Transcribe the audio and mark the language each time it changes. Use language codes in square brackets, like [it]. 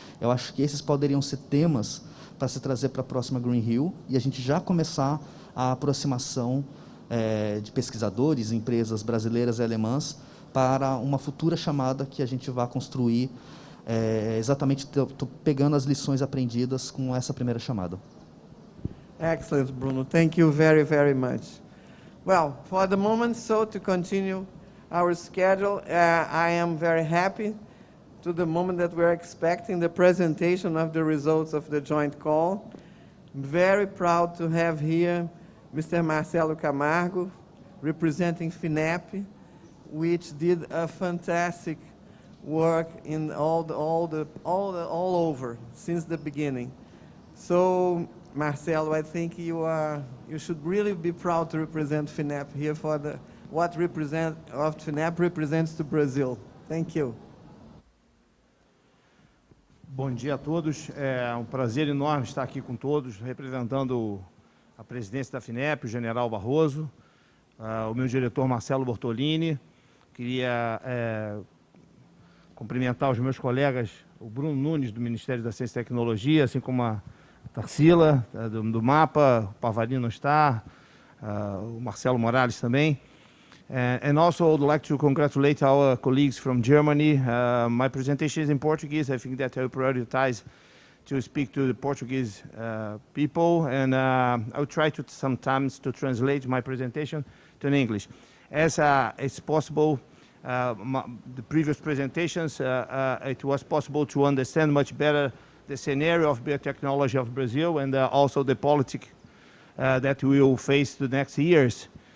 [pt] Eu acho que esses poderiam ser temas para se trazer para a próxima Green Rio e a gente já começar a aproximação de pesquisadores, empresas brasileiras e alemãs para uma futura chamada que a gente vai construir. Exatamente, estou pegando as lições aprendidas com essa primeira chamada. [en] Excellent, Bruno. Thank you very, very much. Well, for the moment, so to continue our schedule, I am very happy to the moment that we're expecting the presentation of the results of the joint call. I'm very proud to have here Mr. Marcelo Camargo, representing FINEP, which did a fantastic work in all over since the beginning. So, Marcelo, I think you should really be proud to represent FINEP here for what FINEP represents to Brazil. Thank you. [pt] Bom dia a todos. É um prazer enorme estar aqui com todos, representando a presidência da FINEP, o general Barroso, o meu diretor Marcelo Bortolini. Queria cumprimentar os meus colegas, o Bruno Nunes, do Ministério da Ciência e Tecnologia, assim como a Tarsila, do MAPA, o Pavarino está, o Marcelo Morales também. [en] And also I would like to congratulate our colleagues from Germany. My presentation is in Portuguese. I think that I will prioritize to speak to the Portuguese people, and I will try to sometimes to translate my presentation to English. As it's possible, the previous presentations, it was possible to understand much better the scenario of biotechnology of Brazil and also the politics that we will face the next years.